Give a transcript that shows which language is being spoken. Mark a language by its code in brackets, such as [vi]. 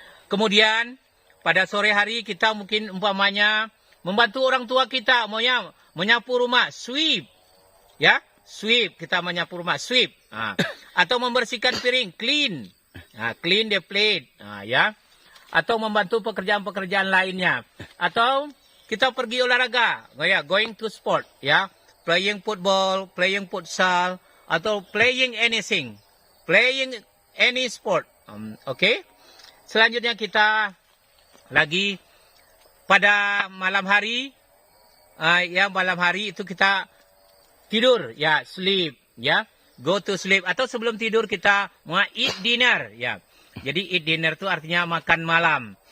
[id] Kemudian pada sore hari kita mungkin umpamanya membantu orang tua kita, menyapu rumah, sweep. Ya, sweep, kita menyapu rumah, sweep. Atau membersihkan piring, clean. [en] Clean the plate, ya. [id] Atau membantu pekerjaan-pekerjaan lainnya. Atau kita pergi olahraga, [en] going to sport, [id] ya. [en] Playing football, playing futsal, atau playing anything. Playing any sport. Oke. [id] Selanjutnya kita lagi pada malam hari, ya, malam hari itu kita tidur, ya, sleep, ya. [en] Go to sleep. [id] Atau sebelum tidur kita mau eat dinner, ya. Jadi eat dinner itu artinya makan malam.